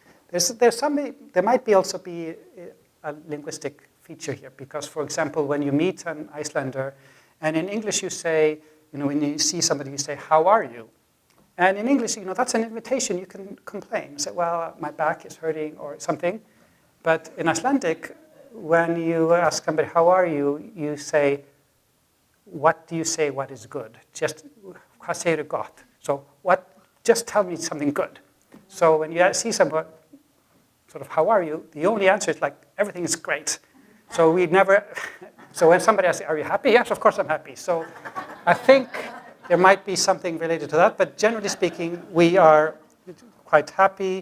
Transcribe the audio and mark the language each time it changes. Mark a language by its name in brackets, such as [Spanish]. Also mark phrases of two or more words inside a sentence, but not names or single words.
[English] There might also be a linguistic feature here, because, for example, when you meet an Icelander, and in English you say, when you see somebody, you say, how are you? And in English, that's an invitation. You can complain. Say, well, my back is hurting or something. But in Icelandic, when you ask somebody, how are you, you say, what do you say what is good? Just, [Icelandic] hvað segirðu gott? [English] So just tell me something good. So when you see someone, sort of, how are you? The only answer is like, everything is great. So when somebody asks, are you happy? Yes, of course I'm happy. So I think there might be something related to that, but generally speaking, we are quite happy.